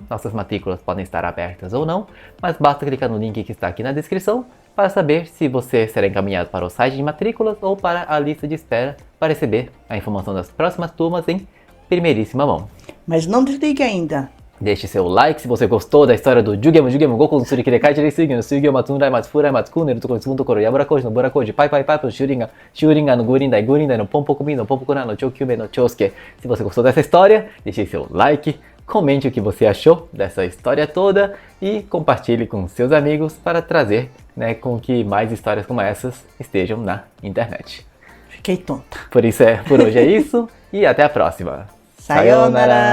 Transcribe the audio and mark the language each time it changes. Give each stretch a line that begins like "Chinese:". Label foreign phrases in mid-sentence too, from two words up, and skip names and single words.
Portuguese: Nossas matrículas podem estar abertas ou não, mas basta clicar no link que está aqui na descrição para saber se você será encaminhado para o site de matrículas ou para a lista de espera para receber a informação das próximas turmas em primeiríssima mão. Mas não desligue ainda. Deixe seu like se você gostou da história do Jugemo Goku no Surikirei Jirei no Sugyo Matundai Matsufurai Matsukuneru no Konosumoto Koro Yaburakoji no Burakoji Pai no Shuringan no Gurindai no Pompokumi no Pompokuna no Chokyume no Chosuke. Se você gostou dessa história, deixe seu like, comente o que você achou dessa história toda e compartilhe com seus amigos para trazer, né, com que mais histórias como essas estejam na internet. Fiquei tonta. Por hoje é isso e até a próxima.